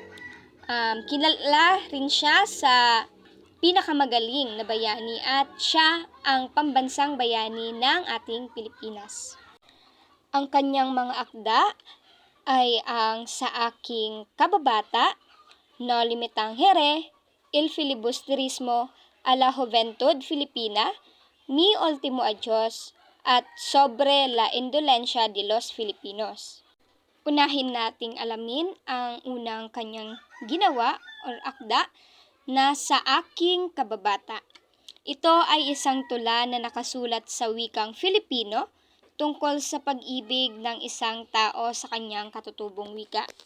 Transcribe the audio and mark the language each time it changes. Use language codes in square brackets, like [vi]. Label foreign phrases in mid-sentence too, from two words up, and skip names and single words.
[tl] Kilala rin siya sa pinakamagaling na bayani at siya ang pambansang bayani ng ating Pilipinas. Ang kanyang mga akda ay ang Sa Aking Kababata, Noli Me Tangere, Il Filibusterismo, A la Juventud Filipina, Mi Ultimo Adios, at Sobre la Indolencia de los Filipinos. Unahin nating alamin ang unang kanyang ginawa or akda na Sa Aking Kababata. Ito ay isang tula na nakasulat sa wikang Filipino tungkol sa pag-ibig ng isang tao sa kanyang katutubong wika.